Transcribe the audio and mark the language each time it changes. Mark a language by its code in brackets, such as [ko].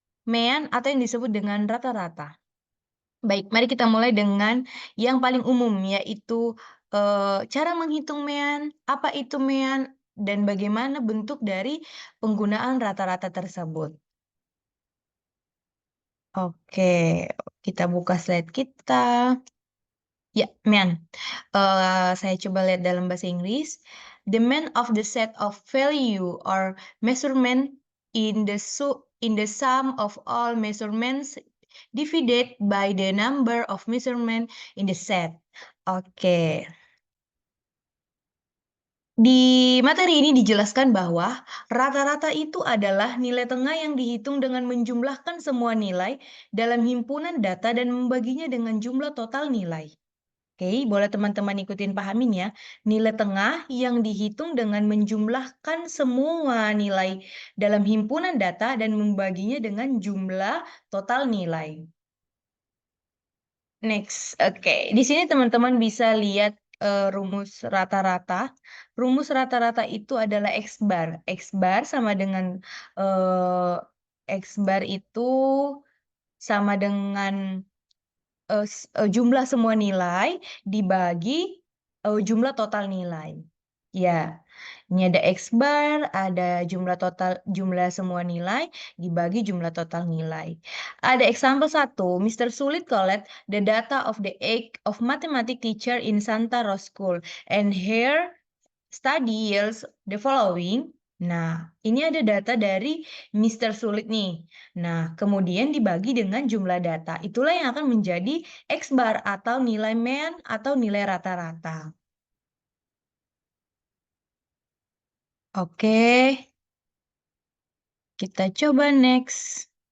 [id] Mean atau yang disebut dengan rata-rata. Baik, mari kita mulai dengan yang paling umum, yaitu cara menghitung mean, apa itu mean, dan bagaimana bentuk dari penggunaan rata-rata tersebut. Oke, kita buka slide kita. Ya, mean. Saya coba lihat dalam bahasa Inggris. [en] The mean of the set of value or measurement in the sum of all measurements divided by the number of measurement in the set. Oke. [id] Di materi ini dijelaskan bahwa rata-rata itu adalah nilai tengah yang dihitung dengan menjumlahkan semua nilai dalam himpunan data dan membaginya dengan jumlah total nilai. Oke, boleh teman-teman ikutin pahamin ya. Nilai tengah yang dihitung dengan menjumlahkan semua nilai dalam himpunan data dan membaginya dengan jumlah total nilai. [en] Next, [id] oke. Di sini teman-teman bisa lihat rumus rata-rata. Rumus rata-rata itu adalah X bar. X bar sama dengan X bar itu sama dengan jumlah semua nilai dibagi jumlah total nilai. Ya, ini ada X bar, ada jumlah semua nilai dibagi jumlah total nilai. Ada [en] example 1, Mr. Sulit collect the data of the age of mathematics teacher in Santa Rosa School and here study yields the following. [id] Nah, ini ada data dari Mister Sulit nih. Nah, kemudian dibagi dengan jumlah data. Itulah yang akan menjadi X bar atau nilai mean atau nilai rata-rata. Oke, kita coba next.